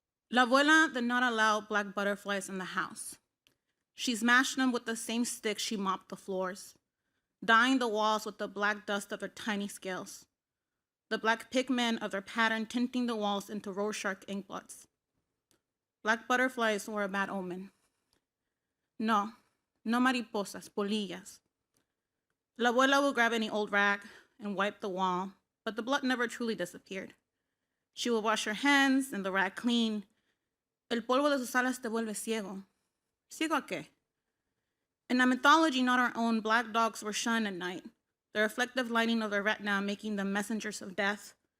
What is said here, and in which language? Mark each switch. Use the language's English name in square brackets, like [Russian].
[English] La abuela did not allow black butterflies in the house. She smashed them with the same stick she mopped the floors, dyeing the walls with the black dust of their tiny scales, the black pigment of their pattern tinting the walls into Rorschach ink blots. Black butterflies were a bad omen. No, [Spanish] No mariposas, polillas. [English] La abuela would grab any old rag and wipe the wall, but the blood never truly disappeared. She would wash her hands and the rag clean. [Spanish] El polvo de sus alas te vuelve ciego. ¿Ciego a qué? [English] In a mythology not our own, black dogs were shunned at night, the reflective lighting of their retina making them messengers of death.